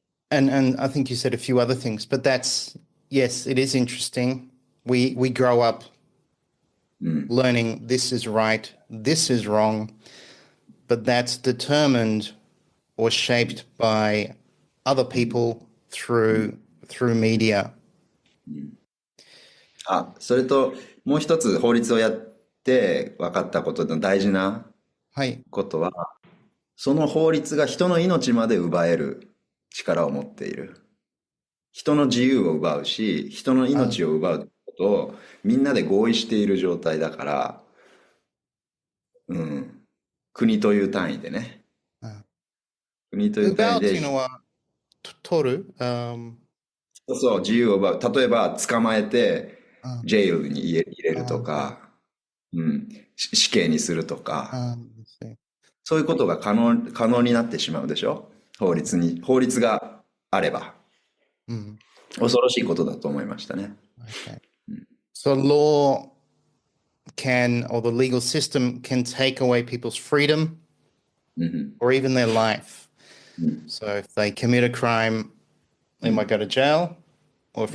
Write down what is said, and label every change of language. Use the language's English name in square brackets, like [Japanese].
[English] And I think you said a few other things, but yes, it is interesting. We grow up learning this is right, this is wrong, but that's determined or shaped by other people through media. [Japanese] それともう一つ法律をやって分かったことの大事なはい。ことは、その法律が人の命まで奪える力を持っている。人の自由を奪うし、人のあ、命を奪うことをみんなで合意している状態だから、うん、国という単位でね。あ。国という単位で、奪うっていうのは、取る、そう、自由を奪う。例えば、捕まえて、あ、ジェイルに入れるとはい。か、うん、死刑にするとか、あ、そういうことが可能になってしまうでしょ？法律があれば。うん。恐ろしいことだと思いましたね。 [English] Okay. So law or the legal system can take away people's freedom or even their life. So if they commit a crime, they might go to jail, or if